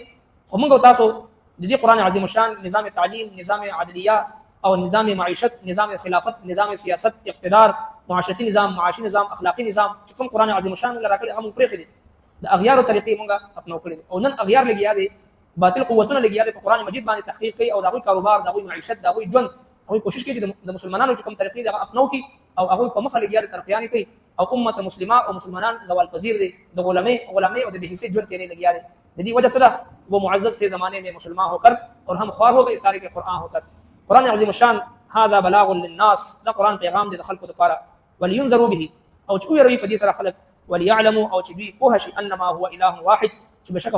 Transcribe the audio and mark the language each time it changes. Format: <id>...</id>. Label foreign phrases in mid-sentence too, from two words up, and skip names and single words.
<ps>خو موږ او تاسو د دې قرآن عظیم شان نظام تعلیم، نظام عدلیه او نظام معیشت، نظام خلافت، نظام سیاست، اقتدار، معاشرتي نظام، معاشي نظام، اخلاقی نظام چې کوم قرآن عظیم شان موږ راکړي هغه موږ پرېښي دي، د اغیارو طریقې موږ اپناو کړي دي او نن اغیار لګیا دي، باطل قوتونه لګیا دي په قرآن مجید باندې تحقیق کوي او د هغوی کاروبار، د هغوی معیشت، د هغوی ژوند، هغوی کوشش کوي چې د مسلمانانو چې کوم طریقې دي هغه اپناو کړي او هغوی په مخه لګیا دي ترقیانې کوي او امت مسلمه او مسلمانان زوال پذیر دي، د غلامی او د بے حیثیت ژوند تیرې لګیا دي.</ps> <ur>د دې وجہ سے وہ معزز تھے زمانے میں مسلمان ہو کر اور ہم خوار ہو گئے تارک قرآن ہو کر.</ur> <ar>قرآن عظیم الشان هذا بلاغ للناس،</ar> <ps>دا قرآن پیغام دی د خلکو لپاره،</ps> <ar>ولینذروا به</ar> <ps>او چې ویروي په دې سره خلک، وليعلموا او چې دوی پوه شي</ps> <ar>انما هو اله واحد</ar> <ps>چې بشک</ps>